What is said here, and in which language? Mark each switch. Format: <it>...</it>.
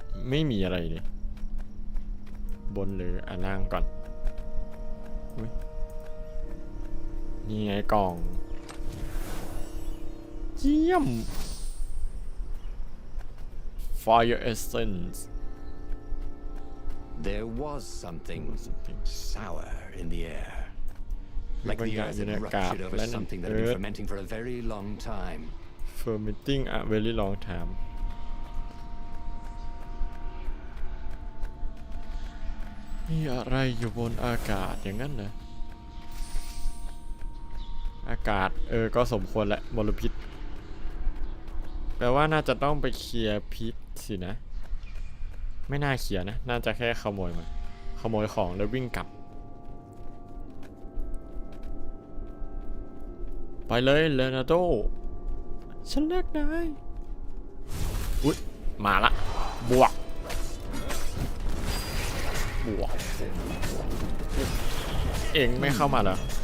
<th>ไม่มีอะไรเลยบนหรือล่างก่อนนี่ไงกล่องเยี่ยม Fire Essence</th> <en>There was something sour in the air. Like the earth had ruptured over something that had been fermenting for a very long time. Fermenting a very long time</en> <th>มีอะไรอยู่บนอากาศอย่างนั้นเหรออา กาศก็สมควรแหละมลพิษแปลว่าน่าจะต้องไปเคลียร์พิษสินะไม่น่าเคลียร์นะน่าจะแค่ขโมยมาขโมยของแล้ววิ่งกลับไปเลยเลโนาร์โดฉันเลือกนายอุ๊ยมาละบวกเองไม่เข้ามาเหรอ</th>